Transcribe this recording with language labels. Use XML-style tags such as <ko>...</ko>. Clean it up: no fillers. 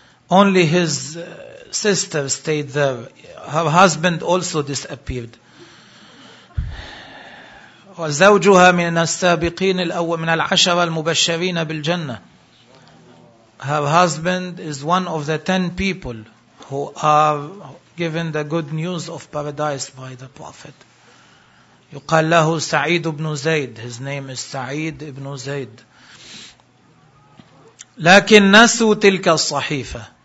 <en>Only his sister stayed there. Her husband also disappeared.</en> <ar>وزوجها من السابقين الأول من العشرة المبشرين بالجنة.</ar> <en>Her husband is one of the 10 people who are given the good news of paradise by the Prophet.</en> <ar>يقال له سعيد بن زيد.</ar> <en>His name is سعيد بن زيد.</en> <ar>لكن نسوا تلك الصحيفة.</ar>